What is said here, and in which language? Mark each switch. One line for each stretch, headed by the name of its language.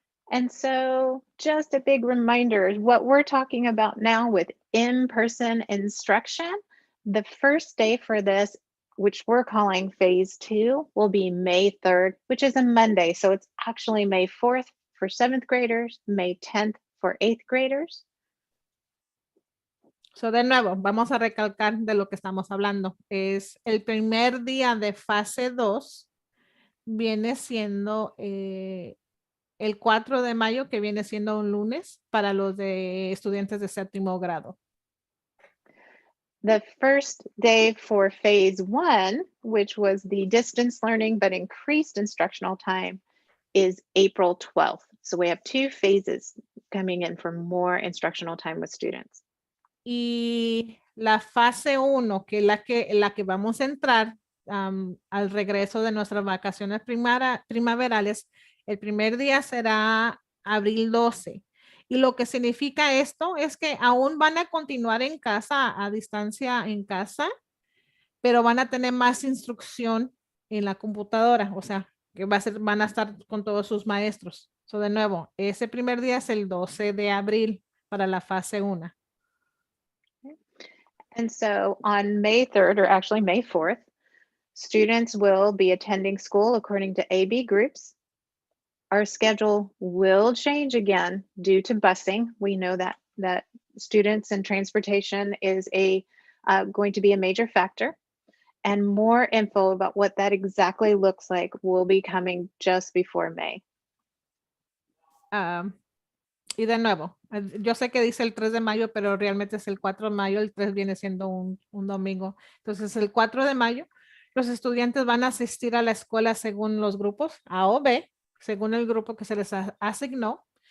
English: And so just a big reminder, what we're talking about now with in-person instruction, the first day for this, which we're calling phase 2, will be May 3rd, which is a Monday. So it's actually May 4th for 7th graders, May 10th for 8th graders.
Spanish: So, de nuevo, vamos a recalcar de lo que estamos hablando. Es el primer día de fase 2, viene siendo el 4 de mayo, que viene siendo un lunes, para los de estudiantes de séptimo grado.
English: The first day for phase 1, which was the distance learning but increased instructional time, is April 12th. So we have 2 phases coming in for more instructional time with students.
Spanish: Y la fase 1, que es la que vamos a entrar al regreso de nuestras vacaciones primaverales, el primer día será abril 12. Y lo que significa esto es que aún van a continuar en casa, a distancia en casa, pero van a tener más instrucción en la computadora, o sea, que van a estar con todos sus maestros. So, de nuevo, ese primer día es el 12 de abril para la fase 1.
English: And so on May 3rd, or actually May 4th, students will be attending school according to AB groups. Our schedule will change again due to busing. We know that students and transportation is going to be a major factor. And more info about what that exactly looks like will be coming just before May.
Spanish: Y de nuevo, yo sé que dice el 3 de mayo, pero realmente es el 4 de mayo, el 3 viene siendo un domingo. Entonces, el 4 de mayo, los estudiantes van a asistir a la escuela según los grupos A o B, según el grupo que se les asignó.